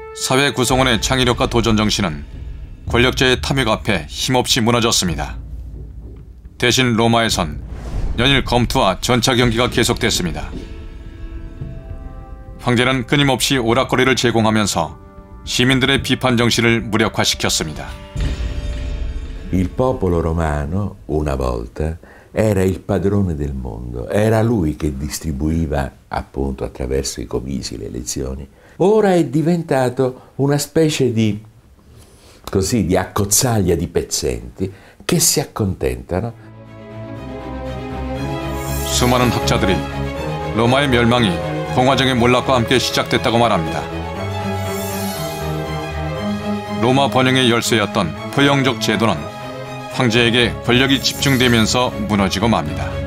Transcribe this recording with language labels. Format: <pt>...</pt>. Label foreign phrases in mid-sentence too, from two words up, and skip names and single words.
<ko>사회 구성원의 창의력과 도전 정신은 권력자의 탐욕 앞에 힘없이 무너졌습니다. 대신 로마에선 연일 검투와 전차 경기가 계속됐습니다. 황제는 끊임없이 오락거리를 제공하면서 시민들의 비판 정신을 무력화시켰습니다.</ko> <it>Il popolo romano, una volta, era il padrone del mondo, era lui che distribuiva, appunto attraverso i comisi, le elezioni. Ora è diventato una specie di accozzaglia di pezzenti che si accontentano.</it> <ko>수많은 학자들이 로마의 멸망이 공화정의 몰락과 함께 시작됐다고 말합니다. 로마 번영의 열쇠였던 포용적 제도는 황제에게 권력이 집중되면서 무너지고 맙니다.</ko>